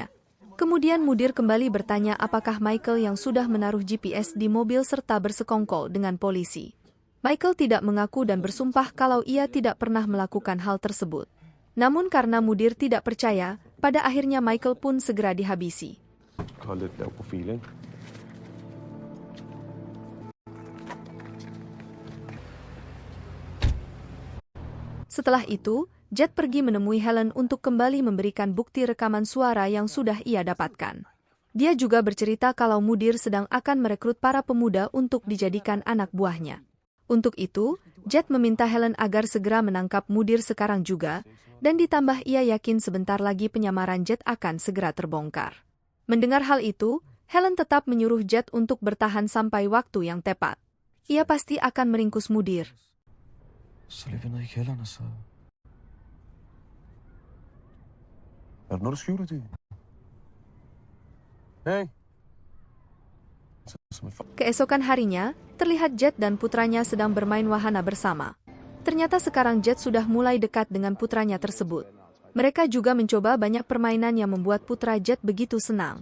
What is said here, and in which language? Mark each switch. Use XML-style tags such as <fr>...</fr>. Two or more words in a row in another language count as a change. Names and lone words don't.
<id>Kemudian Mudir kembali bertanya apakah Michael yang sudah menaruh GPS di mobil serta bersekongkol dengan polisi. Michael tidak mengaku dan bersumpah kalau ia tidak pernah melakukan hal tersebut. Namun karena Mudir tidak percaya, pada akhirnya Michael pun segera dihabisi.</id> <da>Hold lidt lav profil, ikke?</da> <id>Setelah itu, Jet pergi menemui Helen untuk kembali memberikan bukti rekaman suara yang sudah ia dapatkan. Dia juga bercerita kalau Mudir sedang akan merekrut para pemuda untuk dijadikan anak buahnya. Untuk itu, Jet meminta Helen agar segera menangkap Mudir sekarang juga, dan ditambah ia yakin sebentar lagi penyamaran Jet akan segera terbongkar. Mendengar hal itu, Helen tetap menyuruh Jet untuk bertahan sampai waktu yang tepat. Ia pasti akan meringkus Mudir.</id> <da>Så løb jeg ned i kælderen, og så... Er der noget, du skjuler, det? Hey!</da> <id>Keesokan harinya, terlihat Jet dan putranya sedang bermain wahana bersama. Ternyata sekarang Jet sudah mulai dekat dengan putranya tersebut. Mereka juga mencoba banyak permainan yang membuat putra Jet begitu senang.</id>